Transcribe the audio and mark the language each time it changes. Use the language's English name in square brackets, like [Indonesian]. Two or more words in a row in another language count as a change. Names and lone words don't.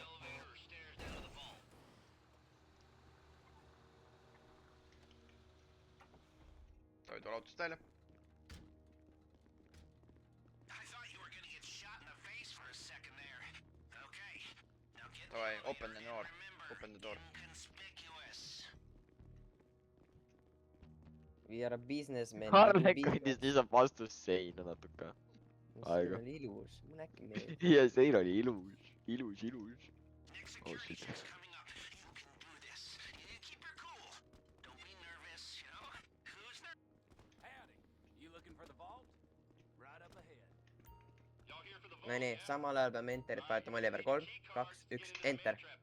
[Estonian] Ta ei tule autost välja. [English] Davai, open the door. Open the door. We are a businessman. [Estonian] Karle kõndis lihtsalt vastu seina natuke. See oli ilus, mul äkki meeldib. Ja sein oli ilus. Ilus. [English] Oh shit. [Estonian] No nii, samal ajal peame enterit vajutama Oliver 3, 2, 1, enter.